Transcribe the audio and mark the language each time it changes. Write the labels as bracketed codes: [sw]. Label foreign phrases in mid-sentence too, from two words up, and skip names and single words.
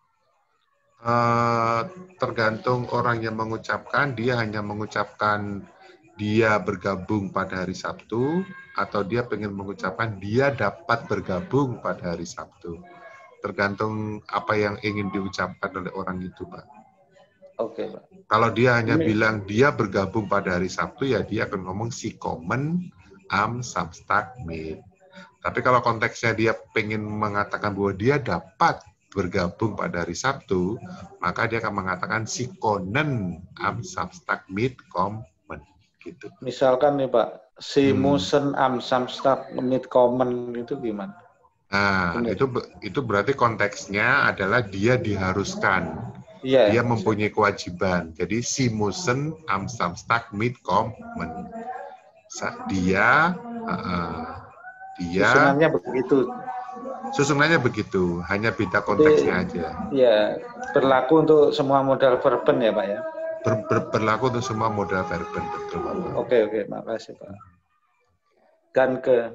[id] Tergantung orang yang mengucapkan, dia hanya mengucapkan dia bergabung pada hari Sabtu, atau dia pengen mengucapkan dia dapat bergabung pada hari Sabtu. Tergantung apa yang ingin diucapkan oleh orang itu, Pak. Oke, Pak. Kalau dia hanya bilang dia bergabung pada hari Sabtu, ya dia akan ngomong [de] si kommen am Samstag mit. [id] Tapi kalau konteksnya dia pengen mengatakan bahwa dia dapat bergabung pada hari Sabtu, maka dia akan mengatakan [de] si konen am Samstag mit kommen [id] gitu. Misalkan nih Pak, [de] si musen am Samstag mit kommen [id] itu gimana? Nah, itu berarti konteksnya adalah dia diharuskan. Iya. Dia mempunyai kewajiban. Jadi [de] Sie müssen am Samstag mitkommen. [id] Dia Susunannya begitu. Susunannya begitu, hanya beda konteksnya aja. Iya, berlaku untuk semua modal verben ya Pak ya? Berlaku untuk semua modal verben, betul Bapak. Oke, makasih Pak. Kan ke.